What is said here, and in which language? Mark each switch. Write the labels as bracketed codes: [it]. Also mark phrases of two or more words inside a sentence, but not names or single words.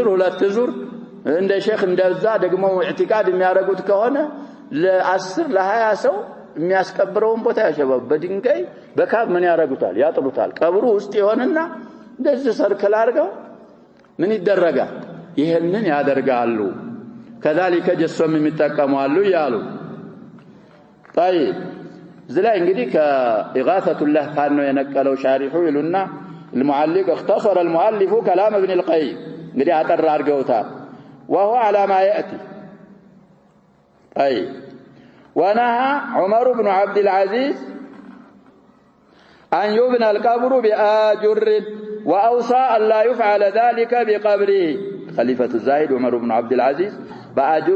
[am] ሁለት ዙር እንደ ሼክ እንደዛ ደግሞ ኢዕቲቃድ የሚያረጉት ከሆነ ለ10 ለ20 ሰው የሚያስቀብረውን ቦታ ያሸበብ በድንጋይ በካብ ምን ያረጉታል ያጥሉታል ቀብሩ ውስጥ ይሆንና እንደዚህ ሰርክል አድርገው ምን ይደረጋል ይሄንን ያደርጋሉ [ar] كذلك جسم [am] የሚጠቀማሉ ያሉ [ar] طيب زلا [am] እንግዲህ ከኢጋሰቱ [ar] اللهفان [am] ነው የነቀለው ሻሪሑ ይሉና [ar] المعلق اختصر المؤلف كلام ابن القيم [am] እንግዲህ አጠር አድርገውታል [ar] وهو على ما يأتي طيب ونهى عمر بن عبد العزيز أن يبنى القبر بآجر وأوصى أن لا يفعل ذلك بقبره خليفة الزاهد عمر بن عبد العزيز بآجر